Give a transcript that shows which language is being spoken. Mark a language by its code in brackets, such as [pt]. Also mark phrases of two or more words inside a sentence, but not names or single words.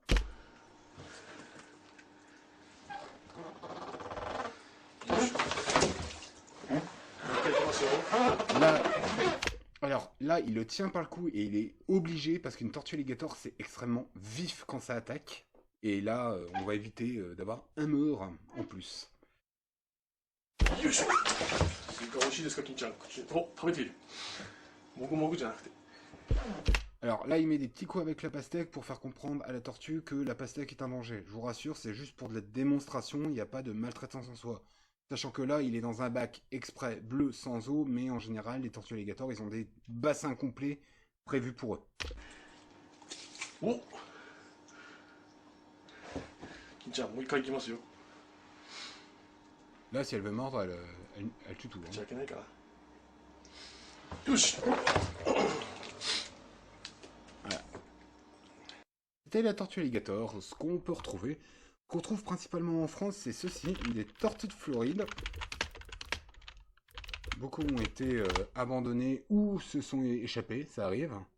[fr] Là, alors là, il le tient par le cou et il est obligé parce qu'une tortue alligator c'est extrêmement vif quand ça attaque. Et là, on va éviter d'avoir un mort en plus. [ja] よいしょスイカ美味しいですか金ちゃん口お食べているもぐもぐじゃなくて [fr] Alors là, il met des petits coups avec la pastèque pour faire comprendre à la tortue que la pastèque est un danger. Je vous rassure, c'est juste pour de la démonstration, il n'y a pas de maltraitance en soi. Sachant que là, il est dans un bac exprès bleu sans eau, mais en général, les tortues alligators, ils ont des bassins complets prévus pour eux. [ja] お金ちゃんもう一回いきますよ [fr] Là, si elle veut mordre, elle tue tout. [ja] 口 [fr] Hein. [ja] 開けないから Touche. [fr] C'était la tortue alligator. Ce qu'on peut retrouver, qu'on trouve principalement en France, c'est ceci, des tortues de Floride. Beaucoup ont été abandonnés ou se sont échappés, ça arrive.